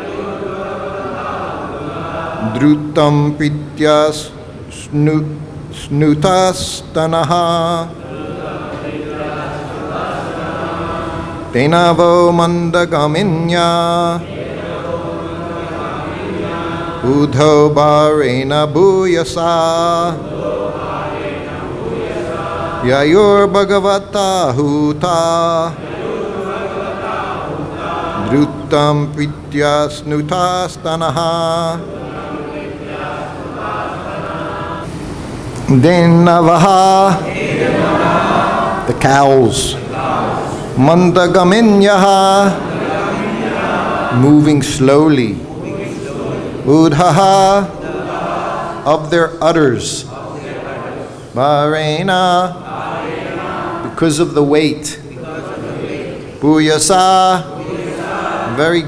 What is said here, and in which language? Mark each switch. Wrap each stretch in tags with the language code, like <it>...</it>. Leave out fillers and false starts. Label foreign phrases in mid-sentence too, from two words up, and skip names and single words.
<sa>drutam prītyā snuta-stanāḥ dhenavo manda-gāminya ūdho-bhāreṇa bhūyasā yayur bhagavatāhūtā drutam prītyā snuta-stanāḥ dhenavaḥ,</sa> <en>the cows, manda-gāminya, moving slowly, ūdhaḥ, of their udders, bhāreṇa, because of the weight, bhūyasā, very</en>